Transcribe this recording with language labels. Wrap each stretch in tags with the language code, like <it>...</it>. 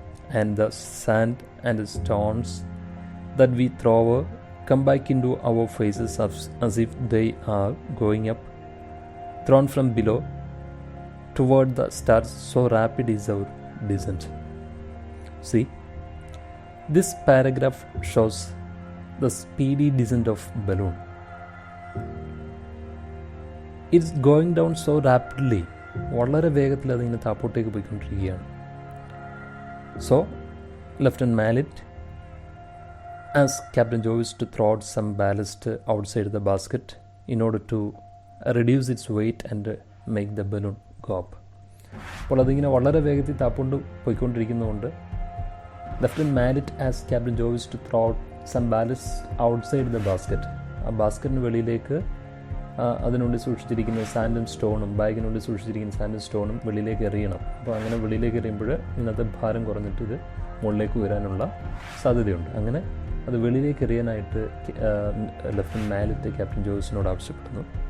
<en>And the sand and the stones that we throw over come back into our faces as if they are going up, thrown from below toward the stars. So rapid is our descent. See, this paragraph shows the speedy descent of balloon. It's going down so rapidly.</en> <ml>വളരെ വേഗത്തിൽ അതിങ്ങനെ താപ്പോട്ടേക്ക് പോയിക്കൊണ്ടിരിക്കുകയാണ്.</ml> <en>So, Lieutenant Mallet asked Captain Jovis to throw out some ballast outside the basket in order to reduce its weight and make the balloon go up.</en> <ml>അപ്പോൾ അതിങ്ങനെ വളരെ വേഗത്തിൽ താപ്പോണ്ട് പോയിക്കൊണ്ടിരിക്കുന്നതുകൊണ്ട്</ml> <en>Lieutenant Mallet asked Captain Jovis to throw out some ballast outside the basket.</en> <ml>ആ ബാസ്ക്കറ്റിന് വെളിയിലേക്ക് അതിനുള്ളിൽ സൂക്ഷിച്ചിരിക്കുന്ന സാൻഡും സ്റ്റോണും, ബാഗിനുള്ളിൽ സൂക്ഷിച്ചിരിക്കുന്ന സാൻഡും സ്റ്റോണും വെളിയിലേക്ക് എറിയണം. അപ്പോൾ അങ്ങനെ വെളിയിലേക്ക് എറിയുമ്പോൾ ഇന്നത്തെ ഭാരം കുറഞ്ഞിട്ട് ഇത് മുകളിലേക്ക് വരാനുള്ള സാധ്യതയുണ്ട്. അങ്ങനെ അത് വെളിയിലേക്ക് എറിയാനായിട്ട് ലെഫ്റ്റനന്റ് മാലറ്റ് ക്യാപ്റ്റൻ ജോയ്സിനോട് ആവശ്യപ്പെടുന്നു.</ml>